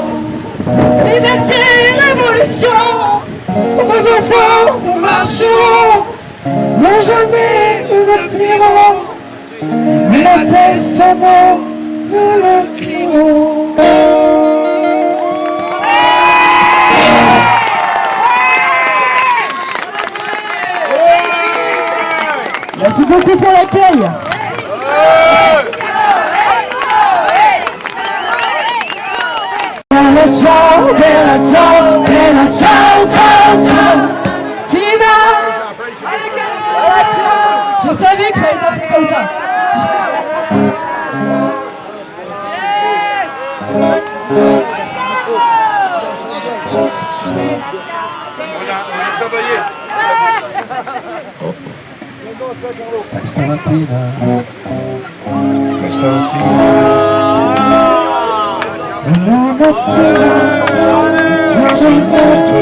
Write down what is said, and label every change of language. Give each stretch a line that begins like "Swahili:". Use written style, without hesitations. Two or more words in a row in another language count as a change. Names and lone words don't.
French: Liberté, révolution, pour nos enfants nous marcherons, non jamais nous ne plierons. Mais ces mots nous le crierons. Merci beaucoup pour l'accueil.
Italian: Bella ciao, bella ciao, bella ciao, ciao, ciao.
French: Tina, je savais qu'il fallait t'appeler comme ça.
Italian: Questa mattina una mattina sono stato